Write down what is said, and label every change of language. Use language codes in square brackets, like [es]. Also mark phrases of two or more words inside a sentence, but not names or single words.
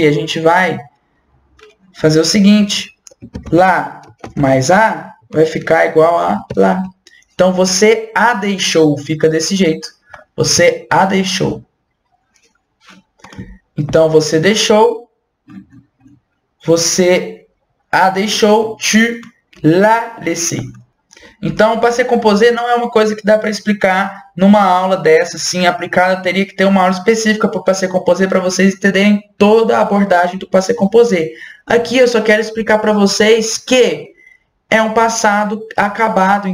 [pt] A gente vai fazer o seguinte. Lá mais A vai ficar igual a lá. Então, você a deixou, fica desse jeito. Você a deixou. Então, você deixou. Você a deixou. [fr] Tu l'as laissé. [pt] Então, o [fr] passé composé [pt] não é uma coisa que dá para explicar numa aula dessa, assim, aplicada. Teria que ter uma aula específica para o [fr] passé composé [pt] para vocês entenderem toda a abordagem do [fr] passé composé. [pt] Aqui eu só quero explicar para vocês que é um passado acabado.